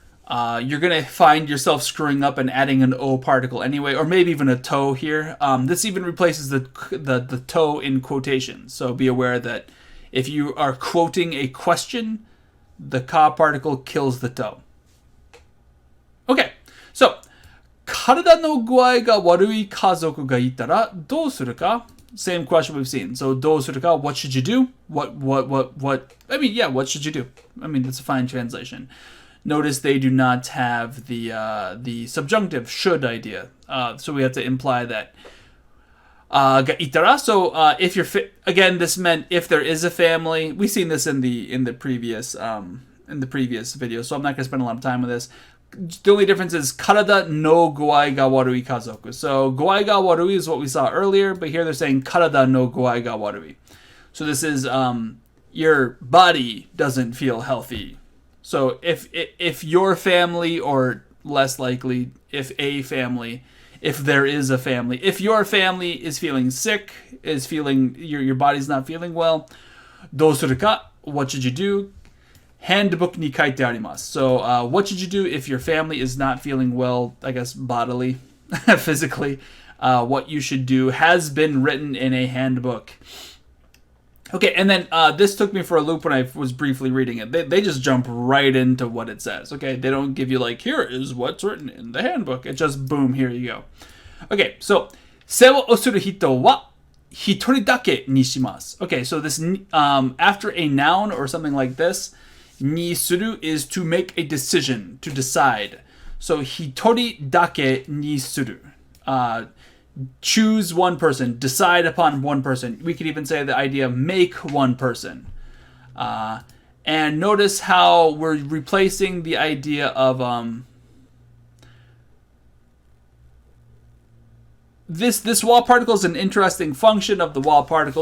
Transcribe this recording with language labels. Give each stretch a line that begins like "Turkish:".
English: You're going to find yourself screwing up and adding an O particle anyway, or maybe even a to here. This even replaces the to in quotations. So be aware that if you are quoting a question, the ka particle kills the to. Okay, so
Japanese: 体の具合が悪い家族がいたらどうするか?
English: Same question we've seen. So
Japanese: どうするか?
English: What should you do? What? I mean, yeah, what should you do? I mean, that's a fine translation. Notice they do not have the subjunctive should idea. So we have to imply that.
Japanese: がいたら,
English: so if you're again, this meant if there is a family. We've seen this in the previous video, so I'm not going to spend a lot of time with this. The only difference is
Japanese: 体の具合が悪い家族.
English: So
Japanese: 具合が悪い
English: is what we saw earlier, but here they're saying
Japanese: 体の具合が悪い.
English: So this is your body doesn't feel healthy. So if your family, or less likely if a family, if there is a family, if your family is feeling sick, is feeling your body's not feeling well,
Japanese: どうするか?
English: What should you do? Handbook
Japanese: ni kaite arimasu.
English: So what should you do if your family is not feeling well, I guess bodily, physically? What you should do has been written in a handbook. Okay, and then this took me for a loop when I was briefly reading it. They just jump right into what it says. Okay, they don't give you like, here is what's written in the handbook. It just, boom, here you go. Okay, so
Japanese: 世話をする人は一人だけにします.
English: Okay, so this after a noun or something like this, にする is to make a decision, to decide. So
Japanese: 一人だけにする.
English: Choose one person, decide upon one person. We could even say the idea make one person. And notice how we're replacing the idea of this wall particle is an interesting function of the wall particle.